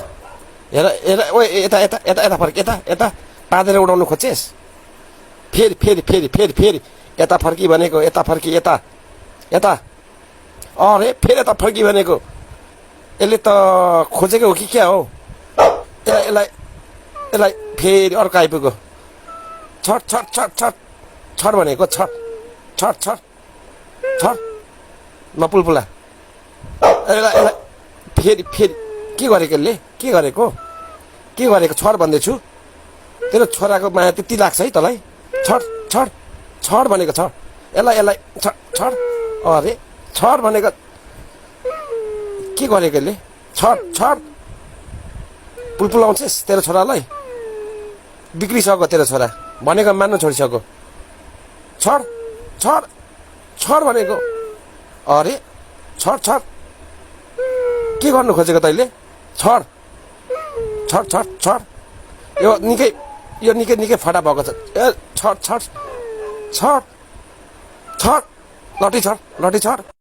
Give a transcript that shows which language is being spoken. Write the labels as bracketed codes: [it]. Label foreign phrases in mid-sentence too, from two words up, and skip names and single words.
[ne] हेर हेर, ओइ यता यता यता यता फर्क, यता यता पादेर उडाउनु खोजेस्। फेरि फेरि फेरि फेरि फेरि यता फर्की भनेको, यता फर्की, यता यता। अरे फेरि यता फर्की भनेको। यसले त खोजेको हो कि क्या हो? यसलाई यसलाई फेरि अर्को आइपुग्यो। छट छट छट छट छट भनेको, छट छट छट छट नपुलपुला। यसलाई यसलाई फेरि फेरि के गरेको? यसले के गरेको? के गरेको? छट भन्दैछु। तेरो छोराको माया त्यति लाग्छ है तँलाई? छट छट छट भनेको, छट। यसलाई यसलाई छट छट। अरे छट भनेको के गरेको यसले? छट छट पुलपुलाउँछेस् तेरो छोरालाई? बिग्रिसक्यो तेरो छोरा, भनेको मान्नु छोडिसक्यो। छट छट छट भनेको। अरे छट छट के गर्नु खोजेको तैँले? छट छट छट छट। यो निकै निकै फटा भएको छ। ए छट छट छट छट लटी छट लटी छट।